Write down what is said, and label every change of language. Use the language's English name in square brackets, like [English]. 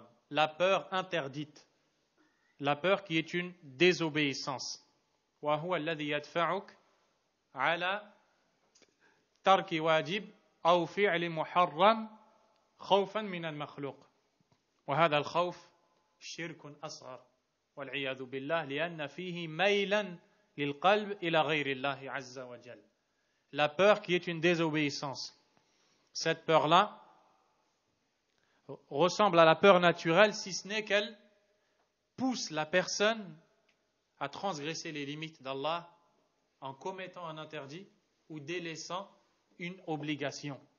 [French] La peur interdite, la peur qui est une désobéissance. [Arabic] وهو الذي يدفعك على ترك واجب أو فعل محرم خوفا من المخلوق وهذا الخوف شرك أصغر والعياذ بالله لأن فيه ميلا للقلب إلى غير الله عز وجل. [French] La peur qui est une désobéissance. Cette peur-là ressemble à la peur naturelle, si ce n'est qu'elle pousse la personne à transgresser les limites d'Allah en commettant un interdit ou délaissant une obligation.